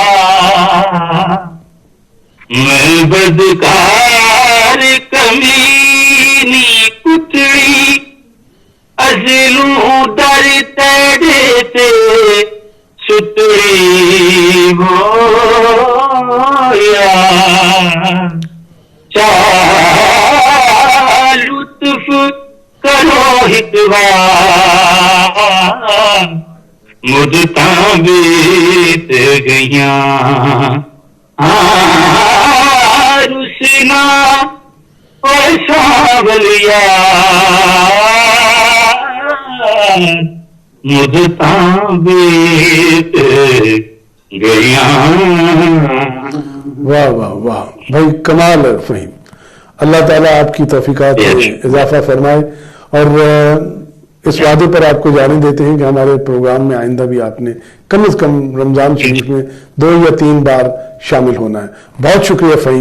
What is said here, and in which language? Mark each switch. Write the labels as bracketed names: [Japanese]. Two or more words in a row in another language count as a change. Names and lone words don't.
[Punjabi] میں بدکار کمینی پتڑی، ازلوں ڈر تڑتے ستڑی ہو یا, [Urdu] چاہ لطف کرو ہتوا [Punjabi] مدتاں بیت گئیاں رسنا اور ساولیا مدتاں بیت گئیاں. [Urdu] واہ واہ واہ بھائی، کمال ہے فہیم. اللہ تعالیٰ آپ کی توفیقات میں اضافہ فرمائے، اور اس وعدے پر آپ کو جانے دیتے ہیں کہ ہمارے پروگرام میں آئندہ بھی آپ نے کم از کم رمضان شریف میں 2 یا 3 بار شامل ہونا ہے. بہت شکریہ فہیم.